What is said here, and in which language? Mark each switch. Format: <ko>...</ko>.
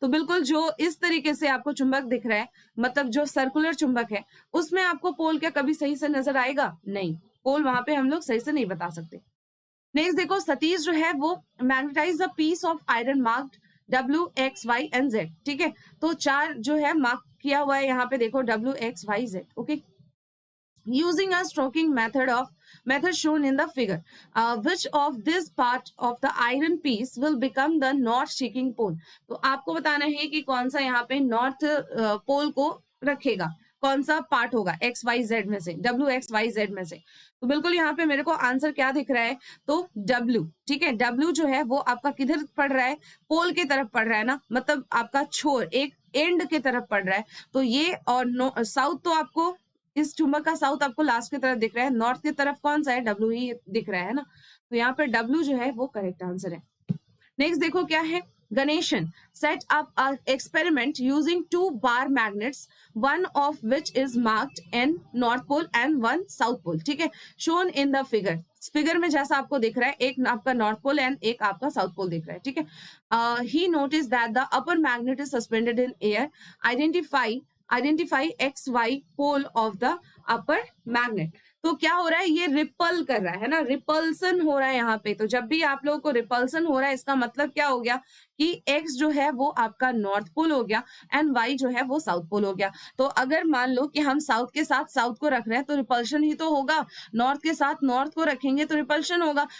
<hi>तो बिल्कुल जो इस तरीके से आपको चुंबक दिख रहा है, मतलब जो सर्कुलर चुंबक है, उसमें आपको पोल क्या कभी सही से नजर आएगा, नहीं, पोल वहां पे हम लोग सही से नहीं बता सकते। नेक्स्ट देखो, सतीश जो है वो magnetise a piece of iron marked W x Y and Z, ठीक है। तो 4 जो है मार्क किया हुआ है यहाँ पे, देखो W x Y Z.</hi> <en>Okay, using a stroking method shown in the figure, which of this part of the iron piece will become the north seeking pole।</en> <hi>तो आपको बताना है कि कौन सा यहाँ पे नॉर्थ पोल को रखेगा, कौन सा पार्ट होगा एक्स वाई जेड में से, डब्ल्यू एक्स वाई जेड में से। तो बिल्कुल यहाँ पे मेरे को आंसर क्या दिख रहा है, तो डब्ल्यू, ठीक है। डब्ल्यू जो है वो आपका किधर पड़ रहा है, पोल की तरफ पड़ रहा है ना, मतलब आपका छोर एक एंड की तरफ पड़ रहा है। तो ये और साउथ तो आपको, इस चुंबक का साउथ आपको लास्ट की तरफ दिख रहा है, नॉर्थ की तरफ कौन सा है, डब्ल्यू ही दिख रहा है ना। तो यहाँ पे डब्ल्यू जो है वो करेक्ट आंसर है।</hi> <en>Next देखो क्या है, Ganeshan set up an experiment using 2 bar magnets, one of which is marked in North Pole and one South Pole, ठीक है, shown in the figure।</en> <hi>Figure में जैसा आपको दिख रहा है, एक आपका नॉर्थ पोल एंड एक आपका साउथ पोल दिख रहा है, ठीक है।</hi> <en>He noticed that the upper magnet is suspended in air, identify XY pole of the upper magnet।</en> <hi>तो क्या हो रहा है, ये रिपल कर रहा है ना, रिपल्सन हो रहा है यहाँ पे। तो जब भी आप लोगों को रिपल्सन हो रहा है, इसका मतलब क्या हो गया कि एक्स जो है वो आपका नॉर्थ पोल हो गया एंड वाई जो है वो साउथ पोल हो गया। तो अगर मान लो कि हम साउथ के साथ साउथ को रख रहे हैं तो रिपल्शन ही तो होगा, नॉर्थ के साथ नॉर्थ को रखेंगे तो रिपल्शन होगा।</hi>